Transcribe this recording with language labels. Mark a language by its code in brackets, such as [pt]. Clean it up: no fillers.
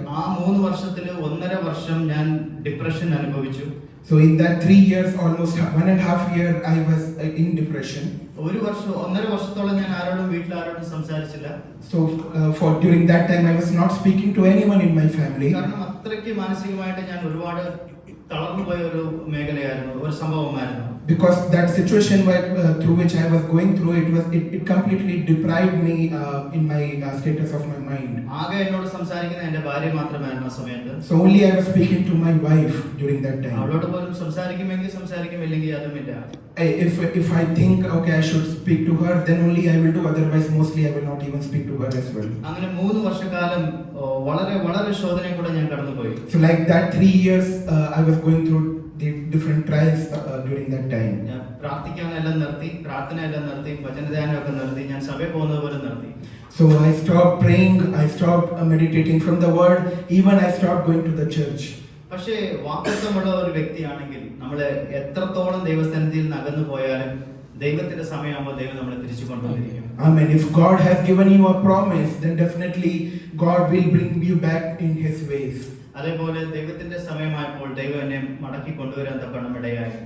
[ml] ആ 3 വർഷത്തിൽ 1.5 വർഷം ഞാൻ ഡിപ്രഷൻ അനുഭവിച്ചു. [en] So in that 3 years, almost 1.5 year, I was in depression. [ml] 1.5 വർഷത്തോളം ഞാൻ വീട്ടിൽ ആരോടും സംസാരിച്ചില്ല. [en] So for during that time, I was not speaking to anyone in my family. [ml] കാരണം അത്രയ്ക്ക് മാനസികമായിട്ട് ഞാൻ ഒരുപാട് തളർന്നു പോയ ഒരു മേഖലയായിരുന്നു, ഒരു സംഭവമായിരുന്നു. [en] Because that situation through which I was going through, it completely deprived me in my status of my mind. [ml] ആകെ എന്നോട് സംസാരിക്കുന്ന എൻ്റെ ഭാര്യ മാത്രമായിരുന്നു ആ സമയത്ത്. [en] So only I was speaking to my wife during that time. [ml] അവളോട് പോലും സംസാരിക്കുമെങ്കിൽ സംസാരിക്കും, ഇല്ലെങ്കിൽ അതുമില്ല. [en] If I think okay I should speak to her, then only I will do, otherwise mostly I will not even speak to her as well. [ml] അങ്ങനെ 3 വർഷക്കാലം വളരെ ശോധനയിൽ കൂടെ ഞാൻ കടന്നുപോയി. [en] So like that 3 years I was going through the different trials during that time. [ml] ഞാൻ പ്രാർത്ഥിക്കാനെല്ലാം നിർത്തി, പ്രാർത്ഥനയെല്ലാം നിർത്തി, വചനധ്യാനമൊക്കെ നിർത്തി, ഞാൻ സഭയിൽ പോകുന്നത് പോലും നിർത്തി. [en] So I stopped praying, I stopped meditating from the word, even I stopped going to the church. [ml] പക്ഷേ വാക്തത്വമുള്ള ഒരു വ്യക്തിയാണെങ്കിൽ നമ്മൾ എത്രത്തോളം ദൈവസന്നിധിയിൽ നിന്ന് അകന്നു പോയാലും ദൈവത്തിന്റെ സമയമാകുമ്പോൾ ദൈവം നമ്മളെ തിരിച്ചു കൊണ്ടുവന്നിരിക്കും. [en] Amen. If God has given you a promise, then definitely God will bring you back in His ways. [ml] അതേപോലെ ദൈവത്തിന്റെ സമയമായപ്പോൾ ദൈവം എന്നെ മടക്കി കൊണ്ടുവരാൻ തക്കവണ്ണം ഇടയായി.